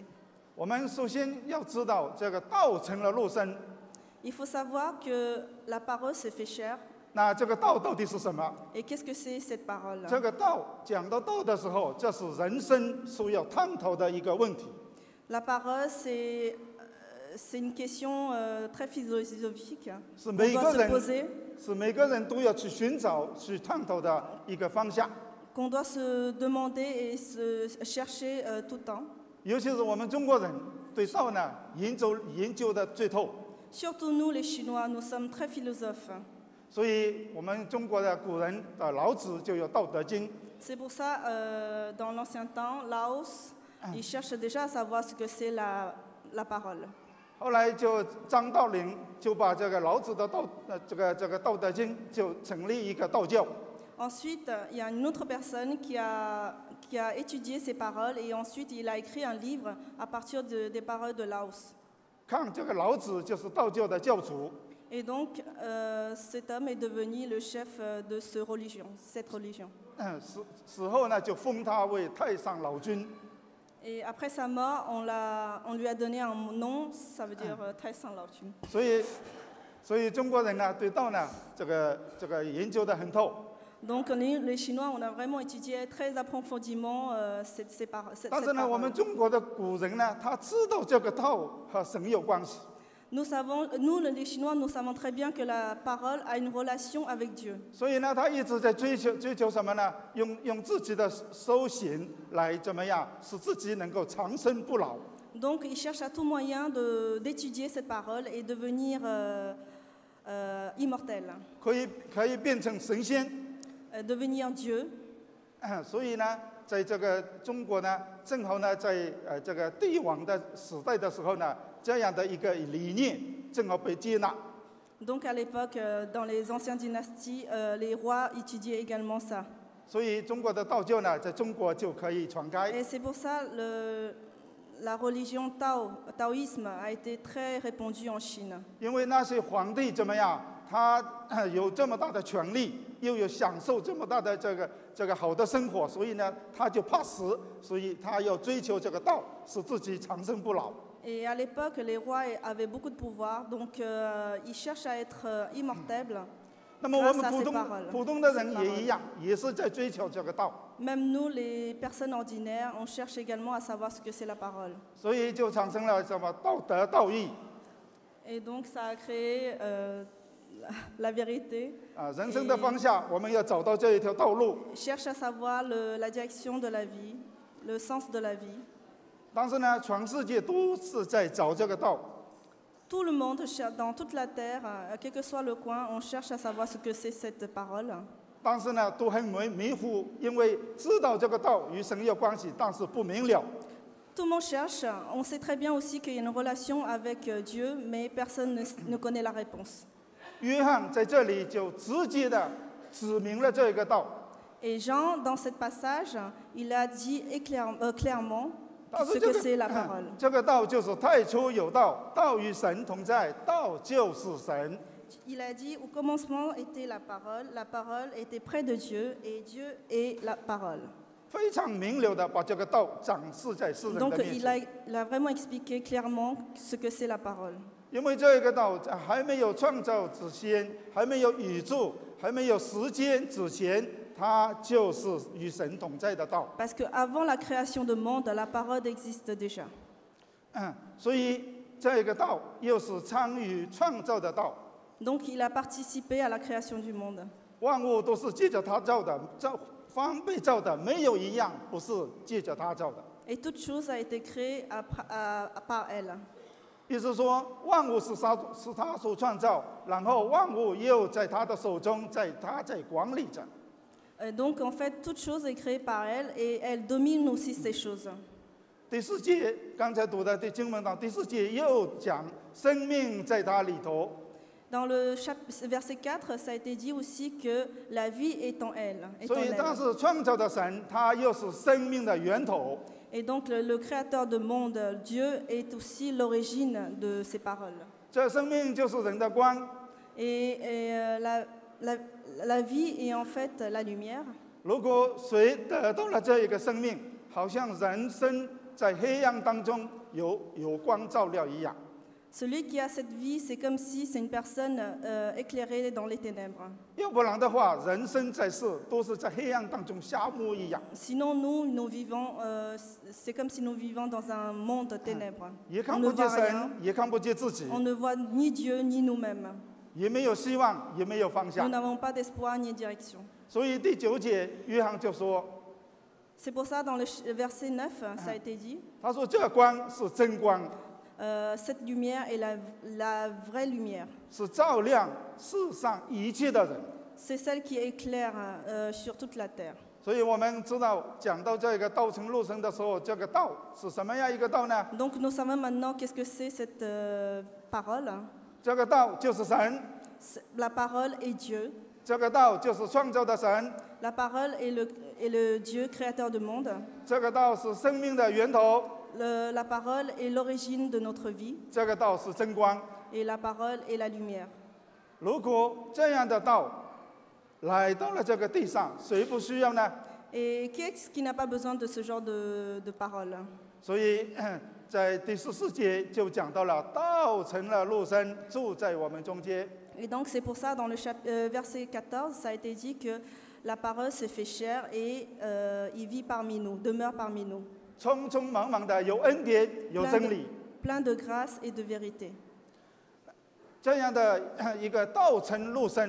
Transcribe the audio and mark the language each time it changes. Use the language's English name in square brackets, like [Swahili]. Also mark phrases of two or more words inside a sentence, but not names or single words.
[Chinese] 我们首先要知道，这个道成了肉身。 [French] Il faut savoir que la parole s'est fait chair. [Chinese] 那这个道到底是什么？ [French] Et qu'est-ce que c'est cette parole? [Chinese] 这个道讲到道的时候，这是人生所要探讨的一个问题。 [French] La parole, c'est une question très philosophique [Chinese] 是 [French] qu'on [Chinese] 每 [French] doit [Chinese] 个 [French] se [Chinese] 人 [French] poser, [Chinese] 是每个人都要去寻找、去探讨的一个方向。 [French] qu'on doit se demander et se chercher tout le temps. [Chinese] 尤其是我们中国人对道呢研究的最透， [French] Surtout nous, les Chinois, nous sommes très philosophes. [Chinese] 所以我们中国的古人的老子就有《道德经》。 [French] C'est pour ça, dans l'ancien temps, Laos, ils cherchent déjà à savoir ce que c'est la parole. [Chinese] 后来就张道陵就把这个老子的这个《道德经》就成立一个道教。 [French] Ensuite, il y a une autre personne qui a étudié ces paroles et ensuite il a écrit un livre à partir des paroles de Laos. [Chinese] 看这个老子就是道教的教主， [French] Et donc, cet homme est devenu le chef de cette religion. [Chinese] 死后呢就封他为太上老君。 [French] Et après sa mort, on lui a donné un nom, ça veut dire très saint Lao-Tun. [Chinese] 所以中国人呢对道呢这个研究得很透。 [French] Donc les Chinois, on a vraiment étudié très approfondément cette [Chinese] 但是呢，我们 [French] parole. [Chinese] 中国的古人呢，他知道这个道和神有关系。 [French] Nous, les Chinois, nous savons très bien que la parole a une relation avec Dieu. [Chinese] 所以呢，他一直在追求什么呢？用自己的修行来怎么样，使自己能够长生不老。 [French] Donc, il cherche à tout moyen d'étudier cette parole et devenir immortel, [Chinese] 可以变成神仙。 [French] devenir Dieu. [Chinese] 所以呢，在这个中国呢，正好呢，在这个帝王的时代的时候呢，这样的一个理念正好被接纳。 [French] Donc, à l'époque, dans les anciennes dynasties, les rois étudiaient également ça. [Chinese] 所以中国的道教呢，在中国就可以传开。 [French] Et c'est pour ça la religion taoïsme a été très répandue en Chine. [Chinese] 因为那些皇帝怎么样，他有这么大的权力，又有享受这么大的这个好的生活，所以呢，他就怕死，所以他要追求这个道，使自己长生不老。 [French] Et à l'époque, les rois avaient beaucoup de pouvoir, donc ils cherchent à être immortels. [Chinese] 那么我们普通的人也一样，也是在追求这个道。 [French] Même nous, les personnes ordinaires, on cherche également à savoir ce que c'est la parole. [Chinese] 所以就产生了什么道德、道义。 [French] Et donc ça a créé la vérité. [Chinese] 人生的方向，我们要找到这一条道路。 [French] Cherche à savoir la direction de la vie, le sens de la vie. [Chinese] 但是呢，全世界都是在找这个道。 [French] Tout le monde, dans toute la terre, quel que soit le coin, on cherche à savoir ce que c'est cette parole. [Chinese] 但是呢，都很迷糊，因为知道这个道与神有关系，但是不明了。 [French] Tout le monde cherche. On sait très bien aussi qu'il y a une relation avec Dieu, mais personne ne connaît la réponse. [Chinese] 约翰在这里就直接的指明了这个道。 [French] Et Jean, dans ce passage, il a dit clairement [Chinese] 但 [French] ce [Chinese] 是 [French] que c'est la parole. [Chinese] 这个道就是太初有道，道与神同在，道就是神。 [French] Il a dit au commencement était la parole était près de Dieu et Dieu est la parole. [Chinese] 非常明了的把这个道展示在世人的 [French] Donc [Chinese] 面 [French] il [Chinese] 前。 [French] a vraiment expliqué clairement ce que c'est la parole. [Chinese] 因为这个道还没有创造之前，还没有宇宙，还没有时间之前，它就是与神同在的道。 [French] Parce qu'avant la création du monde, la parole existe déjà. [Chinese] 所以这个道又是参与创造的道。 [French] Donc il a participé à la création du monde. [Chinese] 万物都是借着他造的，方被造的，没有一样不是借着他造的。 [French] Et toute chose a été créée par elle. [Chinese] 意思说，万物是他所创造，然后万物又在他的手中，他在管理着。 [French] Donc en fait, toute chose est créée par elle et elle domine aussi ces choses. [Chinese] 第四节刚才读的的经文当第四节又讲生命在他里头。 [French] Dans le verset 4, ça a été dit aussi que la vie est en elle. [Chinese] 所以他是创造的神，他又是生命的源头。 [French] Et donc le créateur du monde, Dieu, est aussi l'origine de ces paroles. [Chinese] 这生命就是人的光。 [French] Et la vie est en fait la lumière. [Chinese] 如果谁得到了这一个生命，好像人生在黑暗当中有光照亮一样。 [French] Celui qui a cette vie, c'est comme si c'est une personne éclairée dans les ténèbres. [Chinese] 要不然的话，人生在世都是在黑暗当中瞎目一样。 [French] Sinon, nous vivons, c'est comme si nous vivons dans un monde de ténèbres. [Chinese] 也 [French] On [Chinese] 看 [French] ne [Chinese] 不见 [French] voit [Chinese] 神 [French] rien,， [Chinese] 也看不见自己， [French] on ne voit ni Dieu ni nous-mêmes. [Chinese] 也没有希望，也没有方 [French] Nous [Chinese] 向。 [French] n'avons pas d'espoir ni de direction. [Chinese] 所以第9节，约翰就说 [French] C'est pour ça, dans le verset 9, ça a été dit, [Chinese] 他说这光是真光， [French] cette lumière est la vraie lumière. [Chinese] 是照亮世上一切的人。 [French] C'est celle qui éclaire sur toute la terre. [Chinese] 所以我们知道，讲到这个道成肉身的时候，这个道是什么样一个道呢？ [French] Donc nous savons maintenant qu'est-ce que c'est cette parole. [Chinese] 这个道就是神， [French] La parole est Dieu. [Chinese] 这个道就是创造的神， [French] La parole est le Dieu créateur du monde. [Chinese] 这个道是生命的源头， [French] La parole est l'origine de notre vie. [Chinese] 这个道是真光。 [French] Et la parole est la lumière. [Chinese] 如果这样的道来到了这个地上，谁不需要呢？ [French] Et qui est-ce qui n'a pas besoin de ce genre de parole? [Chinese] 所以在第14节就讲到了，道成了肉身，住在我们中间。 [French] Et donc c'est pour ça, dans le verset 14, ça a été dit que la parole se fait chair et il vit parmi nous, demeure parmi nous. [Chinese] 匆匆忙忙的有恩典，有真理。 [French] Plein de grâce et de vérité. [Chinese] 这样的一个道成肉身，